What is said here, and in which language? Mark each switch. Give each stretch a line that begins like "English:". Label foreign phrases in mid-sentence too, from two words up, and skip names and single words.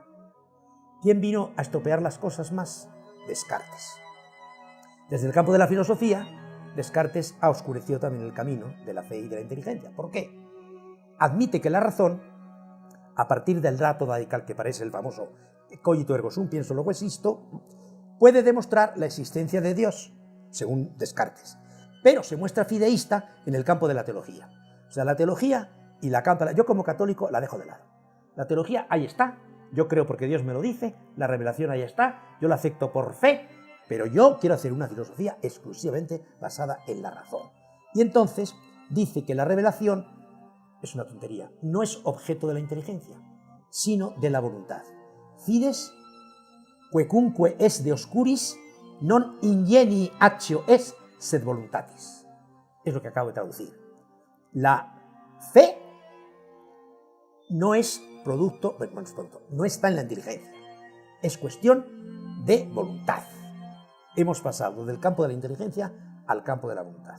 Spanish: ¿Quién vino a estropear las cosas más? Descartes. Desde el campo de la filosofía, Descartes ha oscurecido también el camino de la fe y de la inteligencia. ¿Por qué? Admite que la razón, a partir del dato radical que parece el famoso
Latin: cogito ergo sum,
Spanish: pienso luego existo, puede demostrar la existencia de Dios, según Descartes, pero se muestra fideísta en el campo de la teología. O sea, la teología y la cámpara, yo como católico la dejo de lado. La teología ahí está, yo creo porque Dios me lo dice, la revelación ahí está, yo la acepto por fe, pero yo quiero hacer una filosofía exclusivamente basada en la razón. Y entonces dice que la revelación es una tontería, no es objeto de la inteligencia, sino de la voluntad.
Latin: Fides quecunque es de oscuris non ingenii actio es sed voluntatis.
Spanish: Es lo que acabo de traducir. La fe no es producto, no está en la inteligencia, es cuestión de voluntad. Hemos pasado del campo de la inteligencia al campo de la voluntad.